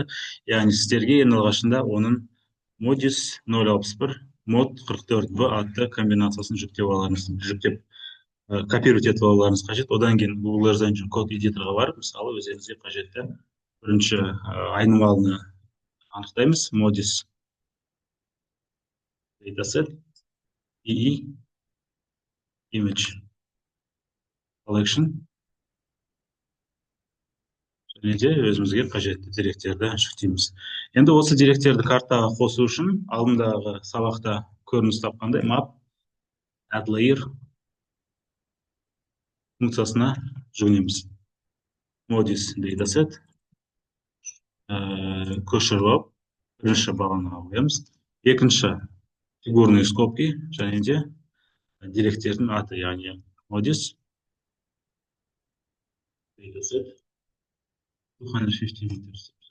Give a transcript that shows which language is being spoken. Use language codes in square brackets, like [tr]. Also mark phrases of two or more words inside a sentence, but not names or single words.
[kk] Яғни сіздерге ең алғашында оның Modis 061 mod 44B атты комбинациясын жүктеп копировать етіп алуларыңыз қажет. Одан кейін Google Earth Engine код эдиторға барып, мысалы өзіңізге қажетті бірінші айнымалыны анықтаймыз. Modis [en] dataset image collection [kk] және де өзімізге қажетті деректерді жүктейміз. Енді осы деректерді картаға қосу үшін алдымдағы сабақта көрініс тапқандай [en] map add layer [kk] функциясына жүгінеміз. Modis dataset көшіріп алып, бірінші бағанаға қоямыз. Екінші [ru] фигурные скобки [kk] және де деректердің аты, яғни Modis dataset 250 meters.